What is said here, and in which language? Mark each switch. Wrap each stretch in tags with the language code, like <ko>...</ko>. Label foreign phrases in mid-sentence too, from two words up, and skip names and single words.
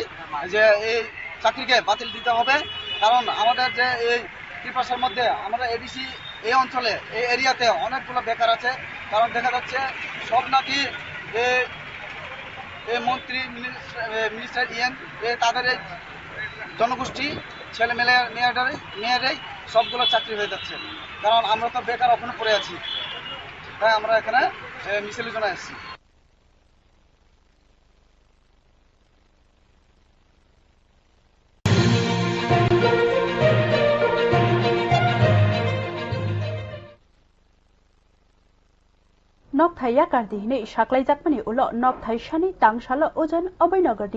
<bn>যে এই চাকরিকে বাতিল দিতে হবে কারণ আমাদের যে এই ত্রিপাশার মধ্যে আমরা এডিসি এই অঞ্চলে এই এরিয়াতে অনেকগুলো বেকার আছে কারণ দেখা যাচ্ছে সব নাকি এই মন্ত্রী মিনিস্টার তাদের এই জনগোষ্ঠী ছেলে মেয়েরাই সবগুলো চাকরি হয়ে যাচ্ছে, কারণ আমরা তো বেকার ওখানে পড়ে আছি। তাই আমরা এখানে মিছিলের জন্য এসেছি।</bn> <trp>नकथाई याकारदिहिनै साख्लायजाकमानि उल नकथाई सानि तांसाल ओजन अभयनगरनि</trp>